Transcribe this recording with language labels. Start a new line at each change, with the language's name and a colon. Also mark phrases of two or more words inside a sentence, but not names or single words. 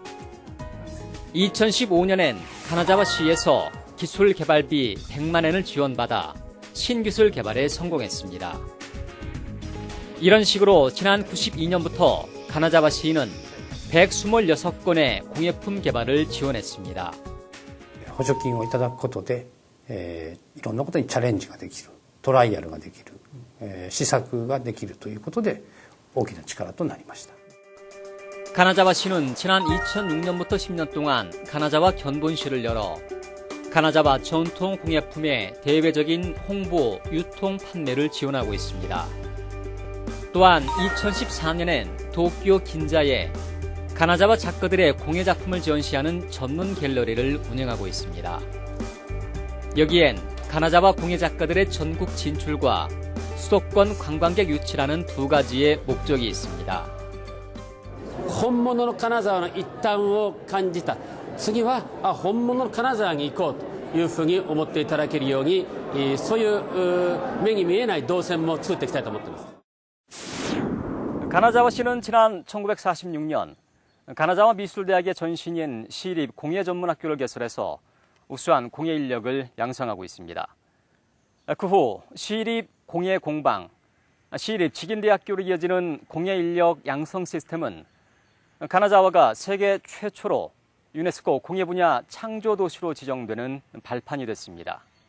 Korean: 2015년엔 가나자와 시에서 기술 개발비 100만 엔을 지원받아 신기술 개발에 성공했습니다. 이런 식으로 지난 92년부터 가나자와 시인은 126건의 공예품 개발을 지원했습니다.
Japanese: 補助金をいただくことで、いろんなことにチャレンジができる、トライアルができる、試作ができるということで大きな力となりました。
Korean: 가나자와 시는 지난 2006년부터 10년 동안 가나자와 견본실을 열어 가나자와 전통 공예품의 대외적인 홍보, 유통, 판매를 지원하고 있습니다. 또한 2014년엔 도쿄 긴자에 가나자와 작가들의 공예 작품을 전시하는 전문 갤러리를 운영하고 있습니다. 여기엔 가나자와 공예 작가들의 전국 진출과 수도권 관광객 유치라는 두 가지의 목적이 있습니다.
Japanese: 本物の金沢の一端を感じた。次は本物の金沢に行こうというふうに思っていただけるように、そういう目に見えない動線も作っていきたいと思っています。
Korean: 가나자와 씨는 지난 1946년 가나자와 미술대학의 전신인 시립 공예전문학교를 개설해서 우수한 공예 인력을 양성하고 있습니다. 그 후 시립 공예공방, 시립 직인대학교로 이어지는 공예 인력 양성 시스템은 가나자와가 세계 최초로 유네스코 공예 분야 창조 도시로 지정되는 발판이 됐습니다.